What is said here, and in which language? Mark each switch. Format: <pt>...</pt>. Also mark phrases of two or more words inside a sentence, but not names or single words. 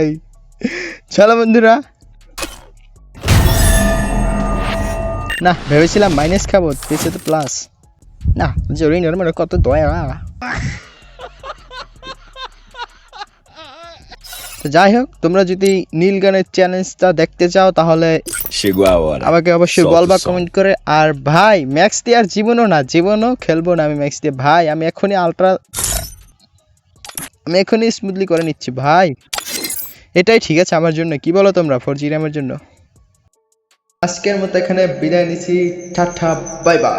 <bn>চলো বন্ধুরা, না ভেবেছিলাম মাইনাস খাবো, দিয়েছে তো প্লাস। না জরিনার মানে কত দয়া। তো যাই হোক, তোমরা যদি নীল গানের চ্যালেঞ্জটা দেখতে চাও তাহলে</bn> <pt>Chegou a hora.</pt> <bn>আমাকে অবশ্যই</bn> <pt>Solta o</pt> <bn>বলবা</bn> <pt>som.</pt> <bn>কমেন্ট করে। আর ভাই ম্যাক্স দিয়ে আর জীবনও না, জীবনও খেলবো না আমি ম্যাক্স দিয়ে ভাই। আমি এখনই স্মুথলি করে নিচ্ছি ভাই। এটাই ঠিক আছে আমার জন্য, কি বলো তোমরা 4G র্যামের জন্য। আজকের মতো এখানে বিদায় নিচ্ছি, টাটা</bn> <en>bye bye.</en>